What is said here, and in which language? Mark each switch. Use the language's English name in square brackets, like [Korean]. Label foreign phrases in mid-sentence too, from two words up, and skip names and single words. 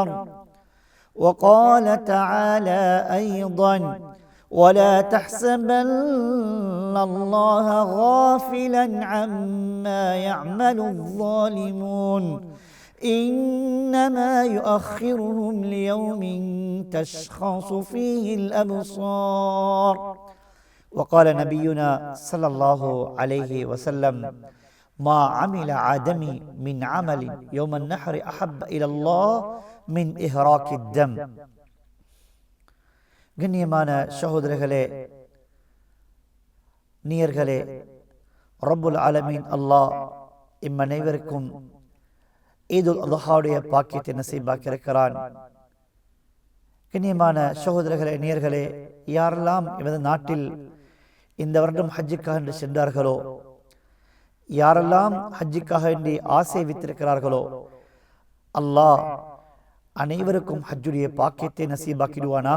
[Arabic] وقال تعالى أيضا: ولا تحسبن الله غافلا عما يعمل الظالمون إنما يؤخرهم ليوم تشخص فيه الأبصار. وقال نبينا صلى الله عليه وسلم: ما عمل آدمي من عمل يوم النحر أحب إلى الله من إهراق الدم. [Tamil] கண்ணியமான சகோதரர்களே, நீயர்களே, [Arabic] رب العالمين [Tamil] அல்லாஹ் இம் அனைவருக்கும் ஈதுல் அல்ஹாவுடைய பாக்கியத்தை நசீபாக்கியிருக்கிறான். கண்ணியமான சகோதரர்களே, நேயர்களே, யாரெல்லாம் எமது நாட்டில் இந்த வருடம் ஹஜ்ஜுக்காக என்று சென்றார்களோ, யாரெல்லாம் ஹஜ்ஜுக்காக வேண்டி ஆசை வைத்திருக்கிறார்களோ, அல்லாஹ் அனைவருக்கும் ஹஜ்ஜுடைய பாக்கியத்தை நசீபாக்கிடுவானாக.